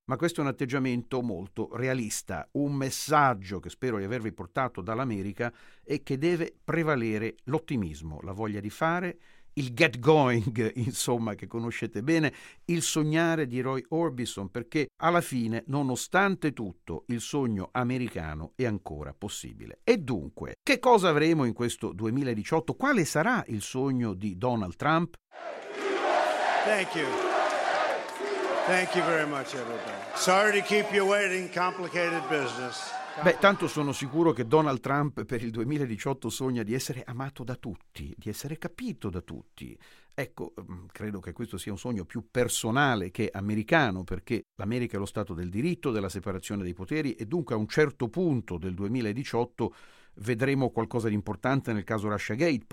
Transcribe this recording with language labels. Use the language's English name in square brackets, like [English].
[Italian] Ma questo è un atteggiamento molto realista. Un messaggio che spero di avervi portato dall'America è che deve prevalere l'ottimismo, la voglia di fare, il [English] get going, [Italian] insomma, che conoscete bene, il sognare di Roy Orbison, perché alla fine, nonostante tutto, il sogno americano è ancora possibile. E dunque, che cosa avremo in questo 2018? Quale sarà il sogno di Donald Trump? [English] Thank you. Thank you very much, everybody. Sorry to keep you waiting, complicated business. [Italian] Beh, tanto sono sicuro che Donald Trump per il 2018 sogna di essere amato da tutti, di essere capito da tutti. Ecco, credo che questo sia un sogno più personale che americano, perché l'America è lo stato del diritto, della separazione dei poteri, e dunque a un certo punto del 2018 vedremo qualcosa di importante nel caso Russiagate.